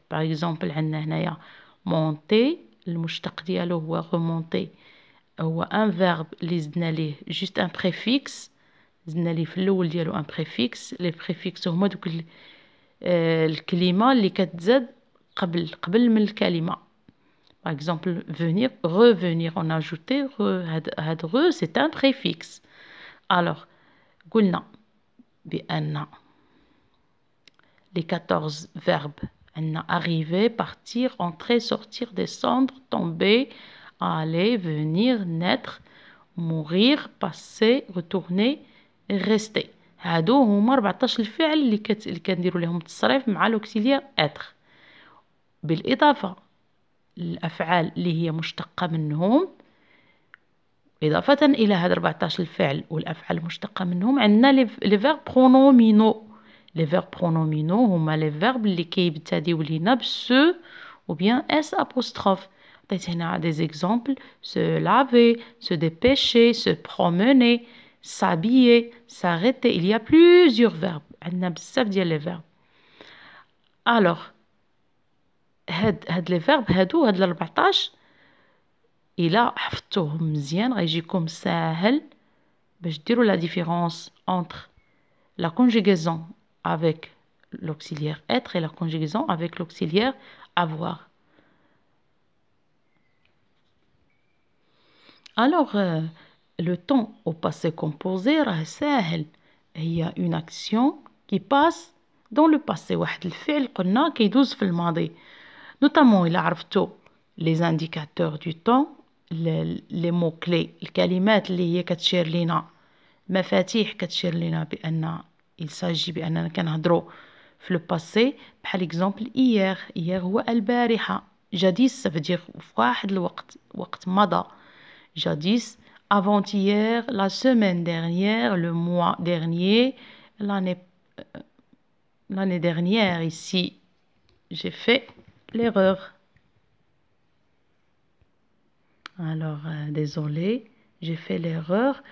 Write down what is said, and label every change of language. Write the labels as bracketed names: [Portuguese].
[Arabic] باغ اكزومبل عندنا هنايا مونتي، المشتق ديالو هو غومونتي، هو ان فيرب اللي زدنا ليه جوست ان بريفيكس، زدنا ليه في الاول ديالو ان بريفيكس. لي بريفيكس هما دوك الكلمه اللي كتزاد قبل من الكلمه. [French] par exemple venir, revenir, on a ajouté هاد re c'est un préfixe. alors [Arabic] قلنا بان [French] les 14 verbes عندنا arriver, partir, entrer, sortir, descendre, tomber, aller, venir, naître, mourir, passer, retourner, rester. [Arabic] هادو هما 14 الفعل اللي كنديروا لهم التصريف مع لوكسيليير اتر، بالاضافه الافعال اللي هي مشتقه منهم. اضافه الى هاد 14 الفعل والافعال المشتقه منهم، عندنا لي فيرب برونومينو. لي فيرب برونومينو هما لي فيرب اللي كيبتديو لينا بسو ou bien s apostrophe. عطيت هنا [French] دي زيكزامبل: se laver, se dépêcher, se promener, s'habiller, s'arrêter. il y a plusieurs verbes، [Arabic] عندنا بزاف ديال لي فيرب. alors هاد لي فيرب هاد 14 الا حفظتوهم مزيان غيجيكم ساهل باش ديروا [French] la différence entre la conjugaison avec l'auxiliaire être et la conjugaison avec l'auxiliaire avoir. Alors, le temps au passé composé [Arabic] راه ساهل. [French] هي une action qui passe dans le passé. [Arabic] واحد الفعل قلنا كيدوز في الماضي. Notamment إلا عرفتو [French] les indicateurs du temps, les mots clés, [Arabic] الكلمات اللي هي كتشير لينا مفاتيح كتشير لينا بأن il s'agit بأننا كنهضروا في le passé. بحال exemple hier هو البارحة. جديس [French] ça veut dire [Arabic] في واحد الوقت، وقت مضى. [French] Jadis, avant-hier, la semaine dernière, le mois dernier, l'année dernière. Ici, j'ai fait l'erreur. Alors, désolé, j'ai fait l'erreur.